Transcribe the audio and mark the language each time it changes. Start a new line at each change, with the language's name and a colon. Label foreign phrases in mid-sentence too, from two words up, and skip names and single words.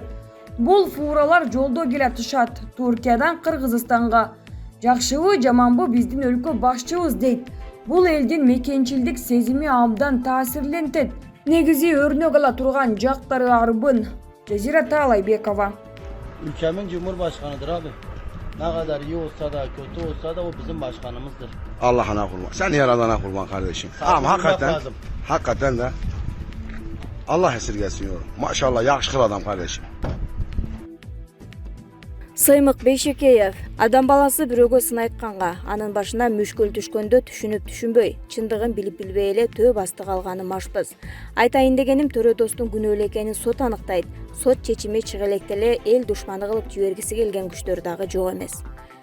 Kyrgyz: Бул фуралар жолдо келатышат Туркиядан Кыргызстанга. Жакшыбы, жаманбы биздин өлкө башчыбыз дейт. Бул элдин мекенчилдик сезими абдан таасирлентет. Негизи өрнөк ала турган жактары арбын. Жазира Таалайбекова.
Turkish: Ülkemin Cumhurbaşkanıdır abi. Ne kadar iyi olsa da kötü olsa da o bizim başkanımızdır. Allah'ına kurban. Sen yaradana kurban kardeşim. Ama hakikaten de Allah esirgesin yorum. Maşallah yakışıklı adam kardeşim.
Kyrgyz: Сыймык Бейшекеев. Адам баласы бирөөгө сын айтканга, анын башына мүшкүл түшкөндө түшүнүп түшүнбөй, чындыгын билип билбей эле төө басты калганы машпыз. Айтайын дегеним Төрө Достун күнөө эле экенин сот аныктайт. Сот чечими чыга электе эле эл душманы кылып жибергиси келген күчтөр дагы жок эмес.